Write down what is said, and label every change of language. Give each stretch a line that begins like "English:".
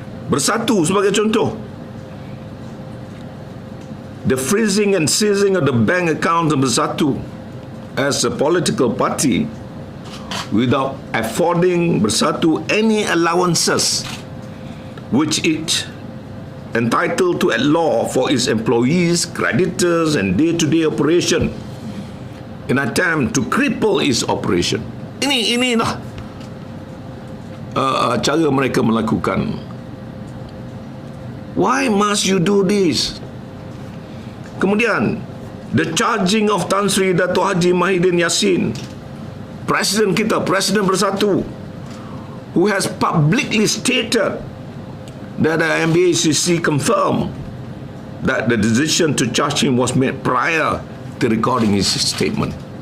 English: Bersatu
Malay: sebagai contoh,
English: the freezing and seizing of the bank account of Bersatu as a political party without affording Bersatu any allowances which it entitled to at law for its employees, creditors and day-to-day operation in attempt to cripple its operation.
Malay: Inilah cara mereka melakukan.
English: Why must you do this?
Malay: Kemudian,
English: the charging of Tan Sri Dato' Haji Mahidin Yassin,
Malay: Presiden kita, Presiden Bersatu,
English: who has publicly stated that the MBACC confirmed that the decision to charge him was made prior to recording his statement.